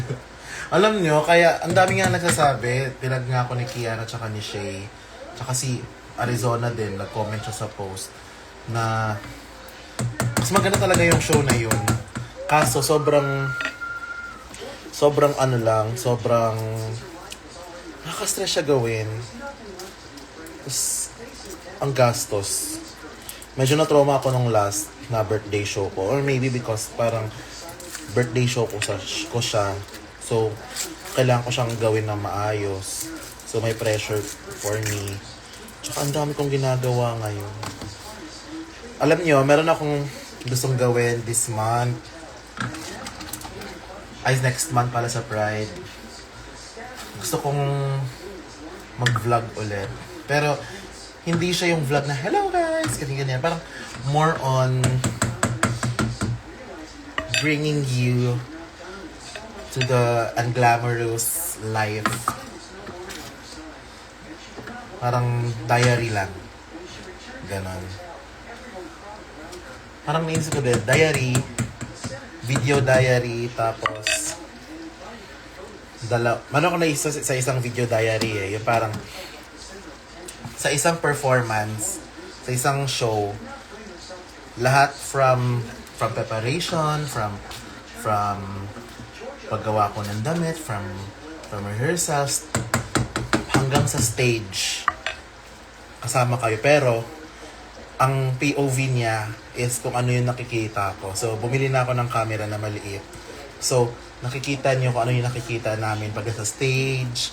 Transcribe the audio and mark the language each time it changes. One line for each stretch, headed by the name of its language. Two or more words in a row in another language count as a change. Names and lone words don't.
Filipino: Alam nyo, kaya ang dami nga nagsasabi, pinag nga ako ni Kiara tsaka ni Shay, tsaka si Arizona din, nag-comment siya sa post, na mas maganda talaga yung show na yun. Kaso sobrang nakaka-stress siya gawin. Tapos, ang gastos. Medyo na-trauma ako nung last na
English: birthday show
Filipino: ko.
English: Or maybe because parang birthday show
Filipino: ko siya. So, kailangan ko siyang gawin na maayos.
English: So, may pressure for me.
Filipino: Tsaka ang dami kong ginagawa ngayon. Alam niyo, meron akong gustong gawin
English: this month.
Filipino: Ay,
English: next month
Filipino: pala sa Pride. Gusto kong mag-vlog ulit. Pero, hindi siya yung vlog na,
English: hello guys,
Filipino: ganyan.
English: Parang more on bringing you to the unglamorous life.
Filipino: Parang diary lang. Ganon. Parang naisip ko din, diary,
English: video diary,
Filipino: tapos ko naisip sa isang video diary eh. Yung parang sa isang performance, sa isang show, lahat
English: from preparation,
Filipino: from paggawa ko ng damit,
English: from rehearsals,
Filipino: hanggang sa stage, kasama kayo. Pero, ang POV niya is kung ano yung nakikita ko. So, bumili na ako ng camera na maliit. So, nakikita niyo kung ano yung nakikita namin pag sa stage.